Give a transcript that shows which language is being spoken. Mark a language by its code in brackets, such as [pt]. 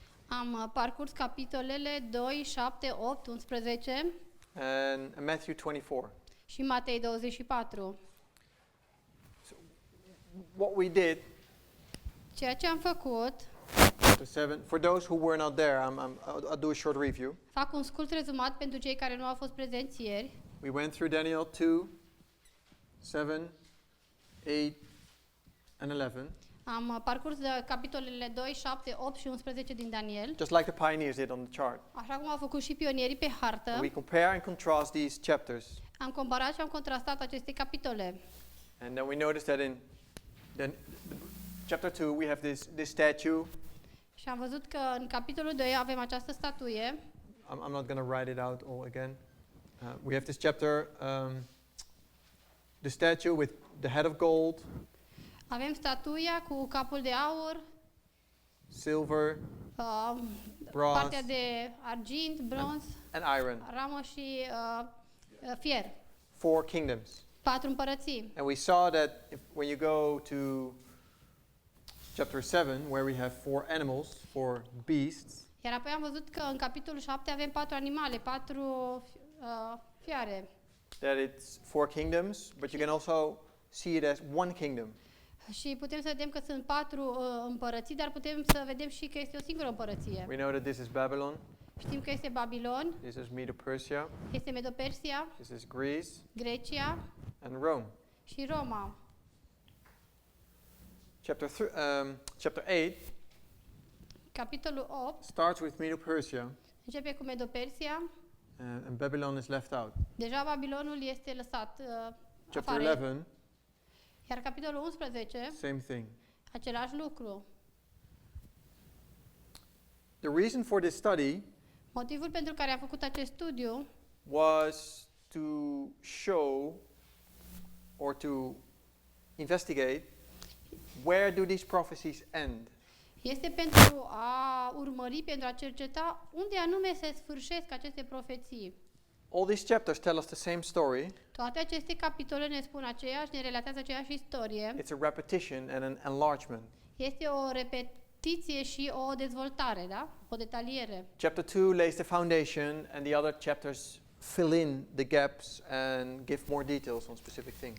[ro] Am parcurs capitolele 2, 7, 8, 11 [en] And Matthew 24. [ro] și Matei 24. [en] So what we did, [ro] Ceea ce am făcut, [en] chapter 7, for those who were not there, I'll do a short review. [ro] fac un scurt rezumat pentru cei care nu au fost prezenți ieri. [en] We went through Daniel 2, 7, 8, and 11. [ro] Am parcurs capitolele 2, 7, 8 și 11 din Daniel, [en] Just like the pioneers did on the chart. [ro] așa cum au făcut și pionierii pe hartă. [en] And we compare and contrast these chapters. [ro] Am comparat și am contrastat aceste capitole. [en] And then we noticed that in chapter 2 we have this statue. [ro] Și am văzut că în capitolul 2 avem această statuie. [en] I'm not going to write it out all again. We have this chapter, the statue with the head of gold, [ro] Avem statuia cu capul de aur, [en] silver, bronze, [ro] partea de argint, bronz, [en] and iron. [ro] ramă și fier. [en] 4 kingdoms. [ro] 4 împărății. [en] And we saw that when you go to chapter 7, where we have 4 animals, 4 beasts, [ro] Iar apoi am văzut că în capitolul 7 avem 4 animale, 4 fiare. [en] that it's 4 kingdoms, but you can also see it as one kingdom. [ro] Și putem să vedem că sunt 4 împărății, dar putem să vedem și că este o singură împărăție. [en] We know that this is Babylon, [ro] Știm că este Babilon, [en] this is Medo-Persia, [ro] este Medo-Persia, [en] this is Greece, [ro] Grecia [en] and Rome. [ro] și Roma. [en] Chapter 8 [ro] Capitolul 8 [en] starts with Medo-Persia, [ro] începe cu Medo-Persia. [en] and Babylon is left out. [ro] Deja Babilonul este lăsat [en] Chapter [ro] afară. [en] 11, [ro] Iar capitolul 11, [en] same thing. [ro] același lucru. [en] The reason for this study [ro] Motivul pentru care am făcut acest studiu [en] was to show or to investigate where do these prophecies end. [ro] este pentru a urmări, pentru a cerceta unde anume se sfârșesc aceste profeții. [en] All these chapters tell us the same story. [ro] Toate aceste capitole ne spun aceeași, ne relatează aceeași istorie. [en] It's a repetition and an enlargement. [ro] Este o repetiție și o dezvoltare, da? O detaliere. [en] Chapter 2 lays the foundation and the other chapters fill in the gaps and give more details on specific things.